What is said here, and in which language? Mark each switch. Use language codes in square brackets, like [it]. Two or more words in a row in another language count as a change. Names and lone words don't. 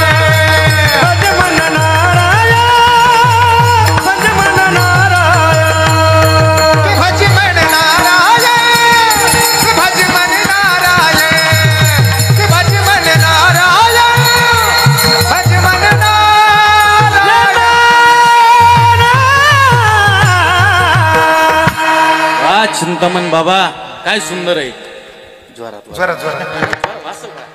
[hi] भज मन नारायण भज मन नारायण भज मन नारायण भज मन नारायण भज मन नारायण भज मन नारायण [mr] वा चिंतामण बाबा काय सुंदर आहे. जोरात जोरात